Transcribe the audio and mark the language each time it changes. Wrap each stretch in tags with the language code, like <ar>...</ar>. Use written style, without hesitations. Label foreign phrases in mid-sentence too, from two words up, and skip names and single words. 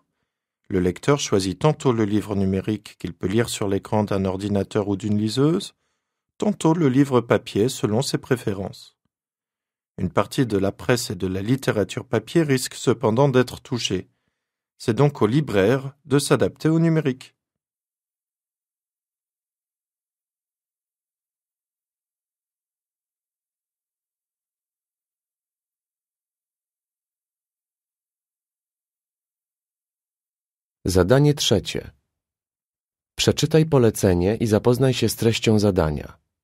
<fr>Le lecteur choisit tantôt le livre numérique qu'il peut lire sur l'écran d'un ordinateur ou d'une liseuse, tantôt le livre papier selon ses préférences. Une partie de la presse et de la littérature papier risque cependant d'être touchée. C'est donc au libraire de s'adapter au numérique.</fr> <pl>Zadanie trzecie. Przeczytaj polecenie i zapoznaj się z treścią zadania.</pl>